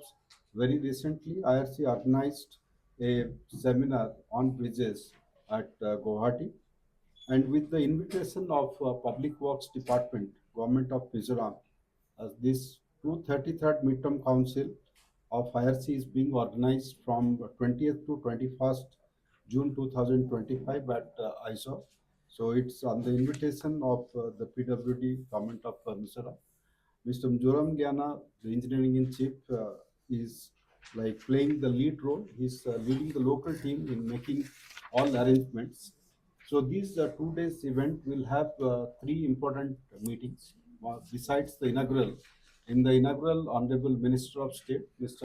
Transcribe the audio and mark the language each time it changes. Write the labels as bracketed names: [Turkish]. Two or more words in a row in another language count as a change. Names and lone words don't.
[English] Very recently, IRC organized a seminar on bridges at Guwahati, and with the invitation of Public Works Department, Government of Mizoram, this 233rd Midterm Council of IRC is being organized from 20th to 21st June 2025 at Aizawl. So it's on the invitation of the PWD Government of Mizoram. Mr. Mizoram, the engineering in chief, is like playing the lead role. He's leading the local team in making all arrangements. So these 2 days event will have 3 important meetings besides the inaugural. In the inaugural, Honorable Minister of State, Mr.